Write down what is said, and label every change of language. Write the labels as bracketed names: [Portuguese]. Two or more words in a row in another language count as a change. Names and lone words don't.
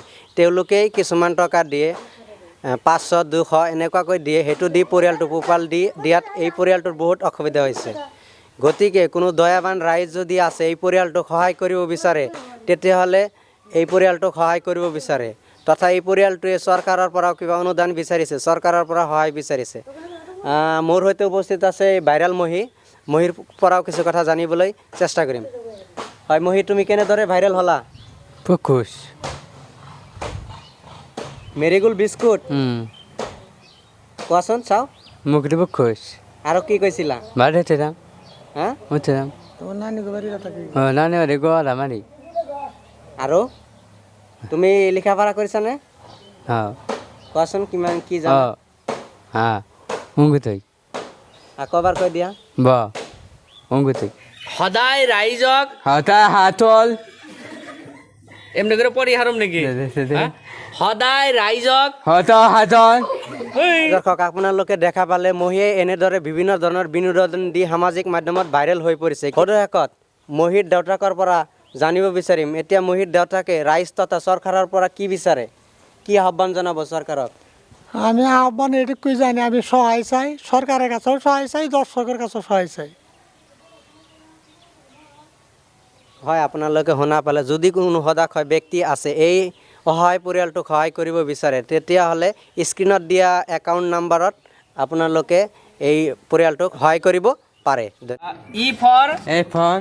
[Assamese] তেওঁলোকেই কিছুমান টকা দিয়ে 500-200 এনেকুৱাকৈ দিয়ে সেইটো দি পৰিয়ালটো পোহপাল দিয়াত এই পৰিয়ালটোৰ বহুত অসুবিধা হৈছে গতিকে কোনো দয়াবান ৰাইজ যদি আছে এই পৰিয়ালটোক সহায় কৰিব বিচাৰে তেতিয়াহ'লে এই পৰিয়ালটোক সহায় কৰিব বিচাৰে তথা এই পৰিয়ালটোৱে চৰকাৰৰ পৰাও কিবা অনুদান বিচাৰিছে চৰকাৰৰ পৰা সহায় বিচাৰিছে মোৰ সৈতে উপস্থিত আছে ভাইৰেল মহিৰ পৰাও কিছু কথা জানিবলৈ চেষ্টা কৰিম হয় মহি তুমি কেনেদৰে ভাইৰেল হ'লা পুকুশ মেৰিগোল্ড বিস্কুট কোৱাচোন চাওঁ মুখটি পুকুশ আৰু কি কৈছিলা [Bangla] বাড়ি ছিলাম হা উঠছিলাম তোমার নানি বাড়ি থাকি ও নানি বাড়ি গোয়ালা মারি [Assamese] আৰু তুমি লিখা-পঢ়া কৰিছানে [Bangla] হ্যাঁ [Assamese] কোৱাচোন কিমান কি ও জানা হ্যাঁ উঙ্গুতই আকৌ এবাৰ কৈ দিয়া ব উঙ্গুতই সদায় রাইজক হতা হাতল [Bangla] এমনি করে পরিহারম নাকি হ্যাঁ? [Assamese] সদায় ৰাইজক হতা হাতল দৰ্শক আপোনালোকে দেখা পালে মহিয়ে এনেদৰে বিভিন্ন ধৰণৰ বিনোদন দি সামাজিক মাধ্যমত ভাইৰেল হৈ পৰিছে সদশেষত মহিৰ দেউতাকৰ পৰা জানিব বিচাৰিম এতিয়া মহিৰ দেউতাকে ৰাইজ তথা চৰকাৰৰ পৰা কি বিচাৰে কি আহ্বান জনাব চৰকাৰক [Bangla] আমি আহ্বান এটুকুই জানি আমি সহায় চাই সরকারের কাছেও সহায় চাই দর্শকের কাছেও সহায় চাই [Assamese] হয় আপোনালোকে শুনা পালে যদি কোনো সদাশয় ব্যক্তি আছে এই অসহায় পৰিয়ালটোক সহায় কৰিব বিচাৰে তেতিয়াহ'লে স্ক্ৰীণত দিয়া [English] account number [Assamese] আপোনালোকে এই পৰিয়ালটোক সহায় কৰিব পাৰে ই ফৰ এখন